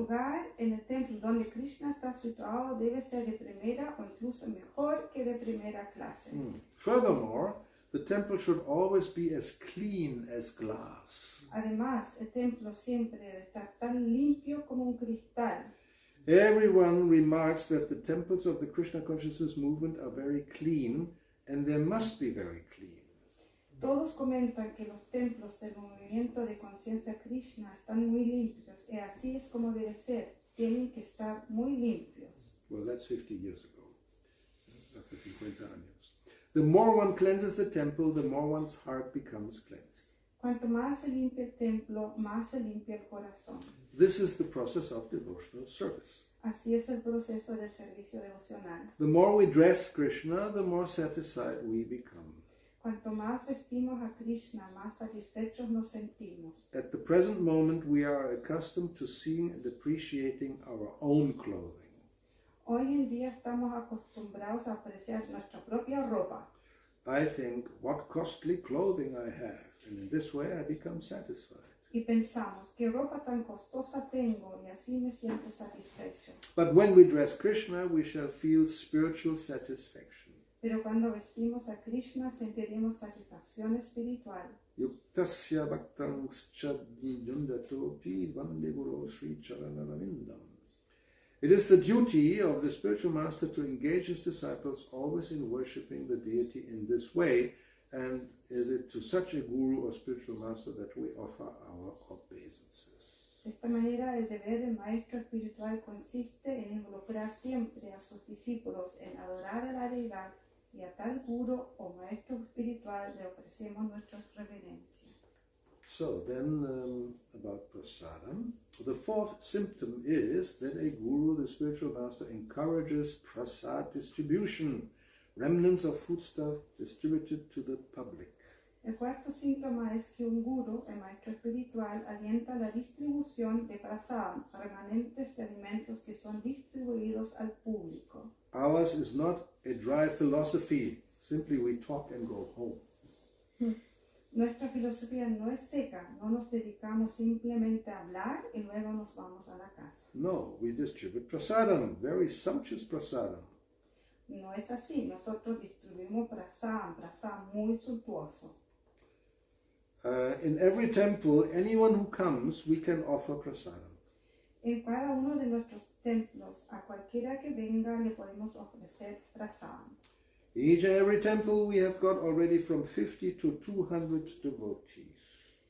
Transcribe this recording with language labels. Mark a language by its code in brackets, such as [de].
[es] lugar en el templo donde Krishna está situado debe ser de primera o incluso mejor que de primera clase. [en] Furthermore, the temple should always be as clean as glass. [es] Además, el templo siempre debe estar tan limpio como un cristal. [en] Everyone remarks that the temples of the Krishna consciousness movement are very clean, and they must be very clean. [es] Todos comentan que los templos del movimiento de conciencia Krishna están muy limpios, y así es como debe ser, tienen que estar muy limpios. [en] Well, that's 50 years ago. [es] Hace 50 años. [en] The more one cleanses the temple, the more one's heart becomes cleansed. [es] Cuanto más se limpia el templo, más se limpia el corazón. [en] This is the process of devotional service. [es] Así es el proceso del servicio devocional. [en] The more we dress Krishna, the more satisfied we become. [es] Cuanto más vestimos a Krishna, más satisfechos nos sentimos. [en] At the present moment, we are accustomed to seeing and appreciating our own clothing. [es] Hoy en día estamos acostumbrados a apreciar nuestra propia ropa. [en] I think, what costly clothing I have, and in this way I become satisfied. [es] Y pensamos, qué ropa tan costosa tengo, y así me siento satisfecho. [en] But when we dress Krishna, we shall feel spiritual satisfaction. [es] Pero cuando vestimos a Krishna, sentiremos satisfacción espiritual. [sa] Yuktasya bhaktam chadnijundatopi vande guru sri charanarvindam. [en] It is the duty of the spiritual master to engage his disciples always in worshipping the deity in this way, and is it to such a guru or spiritual master that we offer our obeisances. [es] De esta manera, el deber del maestro espiritual consiste en involucrar siempre a sus discípulos en adorar a la deidad, y a tal guru o maestro espiritual le ofrecemos nuestras reverencias. [en] So then about prasadam. The fourth symptom is that a guru, the spiritual master, encourages prasad distribution, remnants of foodstuff distributed to the public. [es] El cuarto síntoma es que un guru, el maestro espiritual, alienta la distribución de prasadam, remanentes de alimentos que son distribuidos al público. [en] Ours is not a dry philosophy, simply we talk and go home. [es] Nuestra filosofía no es seca, no nos dedicamos simplemente a hablar y luego nos vamos a la casa. [en] No, we distribute prasadam, very sumptuous prasadam. [es] No es así, nosotros distribuimos prasadam muy suntuoso. [en] In every temple, anyone who comes, we can offer prasadam. [es] En cada uno de nuestros templos, a cualquiera que venga le podemos ofrecer prasadam. [en] In each and every temple, we have got already from 50 to 200 devotees.